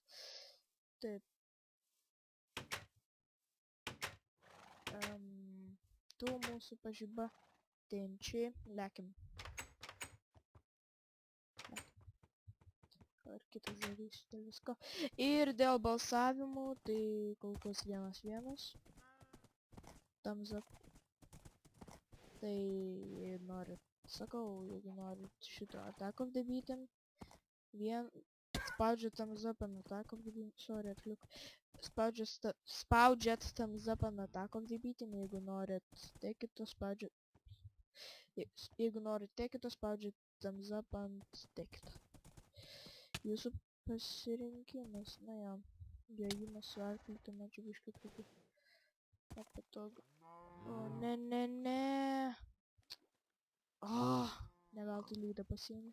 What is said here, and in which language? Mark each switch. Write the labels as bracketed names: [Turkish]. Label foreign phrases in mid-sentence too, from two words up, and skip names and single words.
[Lithuanian] Taip. Tu mūsų pažiba tenčiai. Lekim. Ar kitas darys dėl visko. Ir dėl balsavimų, tai kol kas 1-1. [English] Thumbs up. [Lithuanian] Tai norit, sakau, jeigu norit šito Attack of the Beaten, spaudžiat [English] thumbs up [Lithuanian] ant Attack of the Beaten, sorry, atliuk, spaudžiat [English] thumbs up [Lithuanian] ant Attack of the Beaten, jeigu norit tekito, spaudžiat, jeigu norit tekito, spaudžiat [English] thumbs up [Lithuanian] ant tekito. Jūsų pasirinkimas, na jo, jojimas su arkliu, tai mačiau biškai truputį nepatogu. O, ne. Ne veltui lydą pasiėmiau.